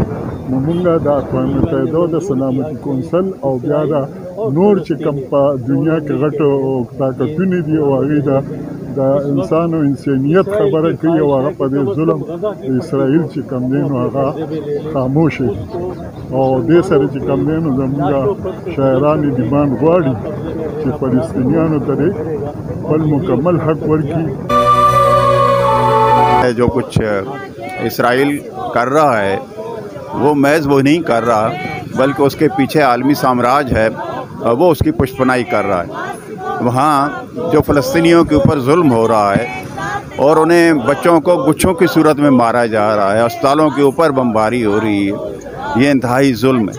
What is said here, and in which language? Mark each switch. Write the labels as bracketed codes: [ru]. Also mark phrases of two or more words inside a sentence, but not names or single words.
[ps] نو موږ د اقوام متحده د سلامتي کونسل او بیا د نور چې کوم په دنیا کې غټو طاقتونه دي او هغې د انسان او انسانیت خبره کوي او هغه په دې ظلم د اسرائیل چې کوم دی نو هغه خاموشه دي او دې سره چې کوم دی نو زموږ شاعران ادیبان غواړي چې فلسطینیانو ته خپل مکمل حق ورکړي. [ur] جو کچھ اسرائیل کر رہا ہے وہ محض وہ نہیں کر رہا بلکہ اس کے پیچھے عالمی سامراج ہے وہ اس کی پشت پناہی کر رہا ہے. وہاں جو فلسطینیوں کے اوپر ظلم ہو رہا ہے اور انہیں بچوں کو گچھوں کی صورت میں مارا جا رہا ہے, اسپتالوں کے اوپر بمباری ہو رہی ہے, یہ انتہائی ظلم ہے.